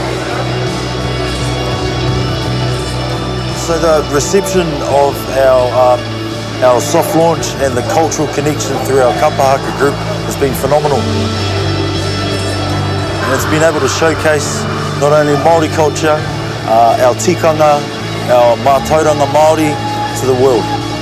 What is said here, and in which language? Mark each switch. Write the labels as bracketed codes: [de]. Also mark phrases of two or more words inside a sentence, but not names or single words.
[en] So the reception of our soft launch and the cultural connection through our kapahaka group has been phenomenal. And it's been able to showcase not only Māori culture, our tikanga, our [mi] mātauranga Māori [en] to the world.